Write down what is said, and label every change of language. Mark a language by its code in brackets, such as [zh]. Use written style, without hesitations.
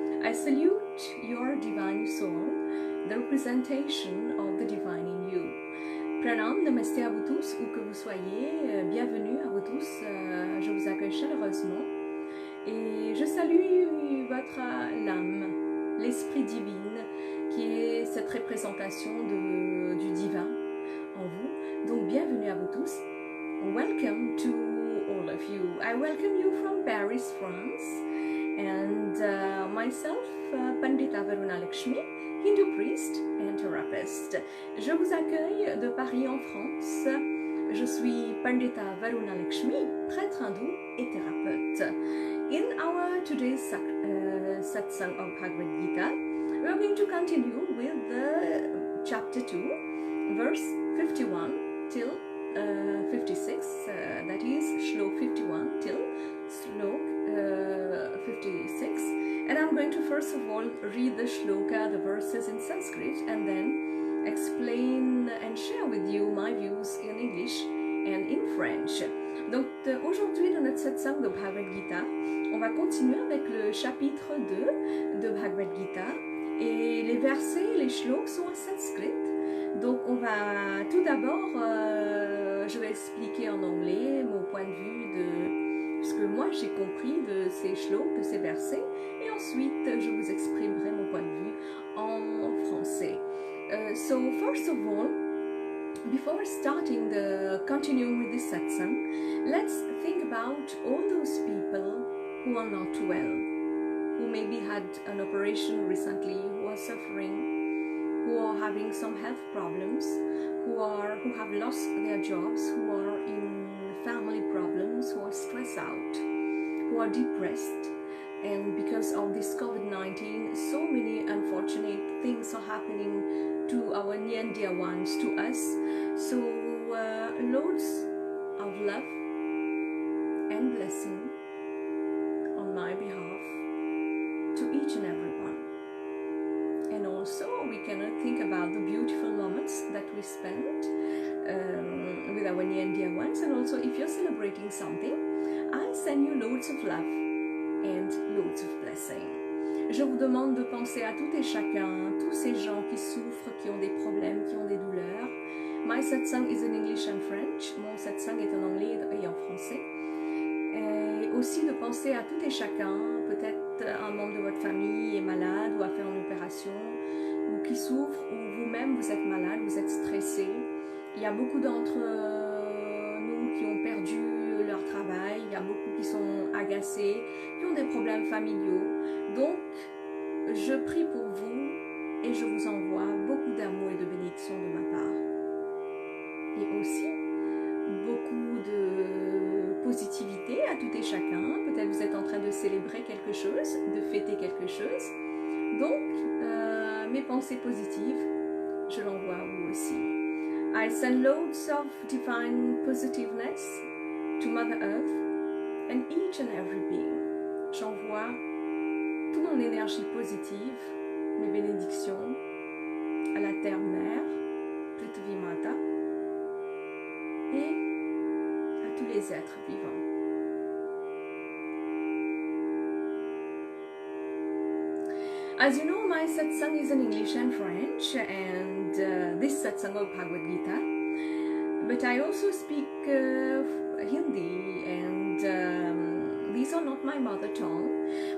[en] I salute your divine soul, the representation of the divine in you. [fr] Pranam, Namaste à vous tous, où que vous soyez, bienvenue à vous tous, je vous accueille chaleureusement et je salue votre âme, l'esprit divin qui est cette représentation du divin en vous. Donc bienvenue à vous tous. [en] Welcome to all of you. I welcome you from Paris, France, and myself, Pandita Varuna Lakshmi, Hindu priest and therapist. [fr] Je vous accueille de Paris en France. Je suis Pandita Varuna Lakshmi, prêtre hindou et thérapeute. [en] In our today's Satsang of Bhagwad Gita, we are going to continue with the chapter 2, verse 51 till 56, that is Shlok 51 till Shlok 56, and I'm going to first of all read the shloka, the verses in Sanskrit, and then explain and share with you my views in English and in French. [fr] Donc aujourd'hui dans notre satsang de Bhagavad Gita, on va continuer avec le chapitre 2 de Bhagavad Gita, et les versets, les shloks sont en sanskrit. Donc on va tout d'abord, je vais expliquer en anglais mon point de vue de ce que moi j'ai compris de ces shloks, de ces versets, et ensuite je vous exprimerai mon point de vue en français. [en] So first of all, before starting continuing with this satsang, let's think about all those people who are not well, who maybe had an operation recently, who are suffering, who are having some health problems, who have lost their jobs, who are in family problems, who are stressed out, who are depressed. And because of this COVID-19, so many unfortunate things are happening to our near and dear ones, to us. So loads of love and blessing on my behalf to each and every one. And also we cannot think about the beautiful moments that we spent with our near and dear ones. And also if you're celebrating something, I send you loads of love and loads of blessing. [fr] Je vous demande de penser à tout et chacun, tous ces gens qui souffrent, qui ont des problèmes, qui ont des douleurs. [en] My satsang is in English and French. [fr] Mon satsang est en anglais et en français. Et aussi de penser à tout et chacun, peut-être un membre de votre famille est malade ou a fait une opération, ou qui souffre, ou vous-même vous êtes malade, vous êtes stressé. Il y a beaucoup d'entre nous qui ont perdu leur travail, il y a beaucoup qui sont agacés, qui ont des problèmes familiaux. Donc, je prie pour vous et je vous envoie beaucoup d'amour et de bénédiction de ma part. Et aussi, beaucoup de positivité à tout et chacun. Peut-être vous êtes en train de célébrer quelque chose, de fêter quelque chose. Donc, mes pensées positives, je l'envoie à vous aussi. [en] I send loads of divine positiveness to Mother Earth and each and every being. [fr] J'envoie toute mon énergie positive, mes bénédictions à la Terre-Mère, Prithvi Mata, et à tous les êtres vivants. [en] As you know, my satsang is in English and French, and this satsang of Bhagwad Gita, but I also speak Hindi, and these are not my mother tongue.